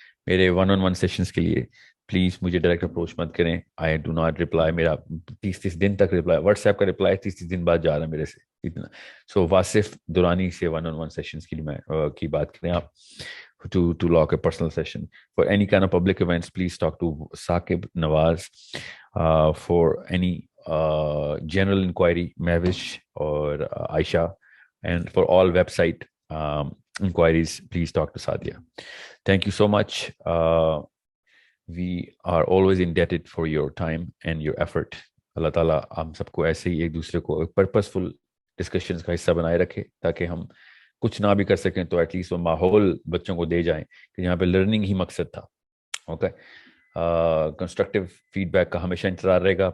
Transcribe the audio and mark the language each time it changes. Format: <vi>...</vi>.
<ur>میرے 1-on-1 sessions کے لیے پلیز مجھے ڈائریکٹ اپروچ مت کریں.</ur> <en>I do not reply.</en> <ur>میرا 30 دن تک رپلائی, واٹس ایپ کا رپلائی 30 دن بعد جا رہا ہے میرے سے اتنا. سو واصف دورانی سے 1-on-1 سیشنز کے لیے میں کی بات کریں آپ</ur> <en>to lock a personal session. For any kind of public events, please talk to Saqib Nawaz. For any general inquiry, Mehwish or Aisha. And for all website inquiries, please talk to Sadia. Thank you so much. We are always indebted for your time and your effort.</en> <ur>Allah Ta'ala ہم سب کو ایسے ہی ایک دوسرے کو purposeful discussions کا حصہ بنائے رکھے تاکہ ہم کچھ نہ بھی کر سکیں تو ایٹ لیسٹ وہ ماحول بچوں کو دے جائیں کہ یہاں پہ لرننگ ہی مقصد تھا. اوکے, کنسٹرکٹیو فیڈ بیک کا ہمیشہ انتظار رہے گا.</ur>